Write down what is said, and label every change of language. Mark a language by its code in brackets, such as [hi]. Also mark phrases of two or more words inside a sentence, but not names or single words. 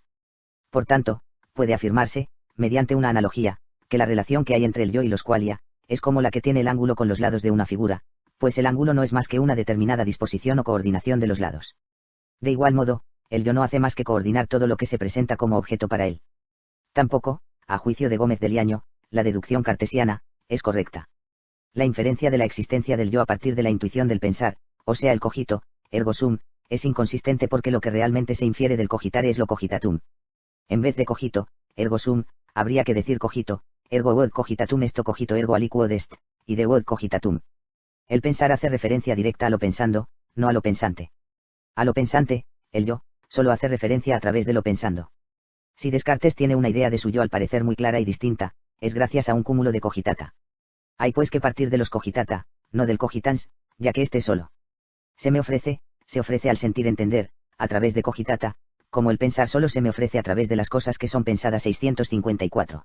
[es] Por tanto, puede afirmarse, mediante una analogía, que la relación que hay entre el yo y los qualia, es como la que tiene el ángulo con los lados de una figura, pues el ángulo no es más que una determinada disposición o coordinación de los lados. De igual modo, el yo no hace más que coordinar todo lo que se presenta como objeto para él. Tampoco, a juicio de Gómez de Liaño, la deducción cartesiana es correcta. La inferencia de la existencia del yo a partir de la intuición del pensar, o sea el [la] cogito, ergo sum, [es] es inconsistente porque lo que realmente se infiere del cogitare es lo cogitatum. En vez de [la] cogito, ergo sum, [es] habría que decir [la] cogito, ergo quod cogitatum esto cogito ergo aliquod est, [es] y de [la] quod cogitatum. [es] El pensar hace referencia directa a lo pensando, no a lo pensante. A lo pensante, el yo, solo hace referencia a través de lo pensando. Si Descartes tiene una idea de su yo al parecer muy clara y distinta, es gracias a un cúmulo de cogitata. Hay pues que partir de los cogitata, no del cogitans, ya que este solo se ofrece al sentir entender, a través de cogitata, como el pensar solo se me ofrece a través de las cosas que son pensadas 654.